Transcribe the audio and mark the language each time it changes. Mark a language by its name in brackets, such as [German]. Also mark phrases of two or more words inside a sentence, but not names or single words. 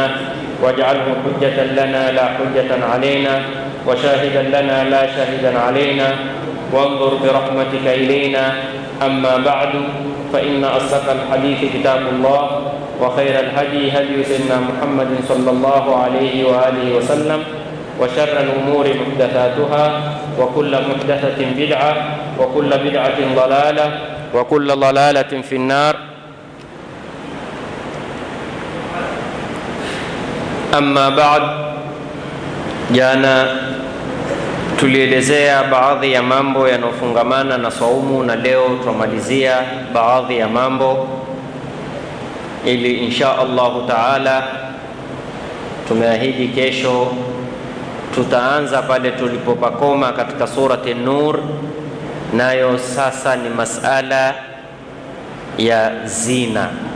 [Arabic] واجعله حجة لنا لا حجة علينا وشاهدا لنا لا شاهدا علينا وانظر برحمتك إلينا أما بعد فإن أصدق الحديث كتاب الله وخير الهدي هدي سيدنا محمد صلى الله عليه وآله وسلم وشر الأمور محدثاتها وكل محدثة بدعة وكل بدعة ضلالة وكل ضلالة في النار. أما بعد, [Swahili] jana tulielezea baadhi ya mambo yanofungamana na saumu na leo tumalizia baadhi ya mambo ili [Arabic] إن شاء الله تعالى [Swahili] tumeahidi kesho tutaanza pale tulipopakoma katika surati An-Nur, nayo sasa ni masala ya zina.